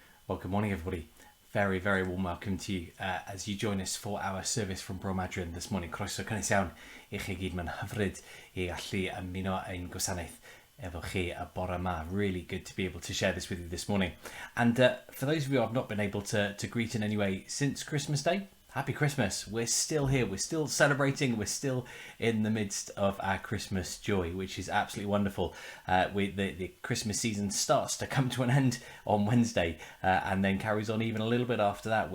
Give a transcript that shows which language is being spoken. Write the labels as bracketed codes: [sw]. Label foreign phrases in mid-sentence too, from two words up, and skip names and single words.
[en] Well, good morning, everybody. Very, very warm welcome to you as you join us for our service from Bro Madryn this morning. [cy] Croeso cynnes iawn I chi gyd, mae'n hyfryd I gallu ymuno ein gwasanaeth efo chi y bore yma. [en] Really good to be able to share this with you this morning. And for those of you who have not been able to greet in any way since Christmas Day, Happy Christmas. We're still here. We're still celebrating. We're still in the midst of our Christmas joy, which is absolutely wonderful. The Christmas season starts to come to an end on Wednesday and then carries on even a little bit after that.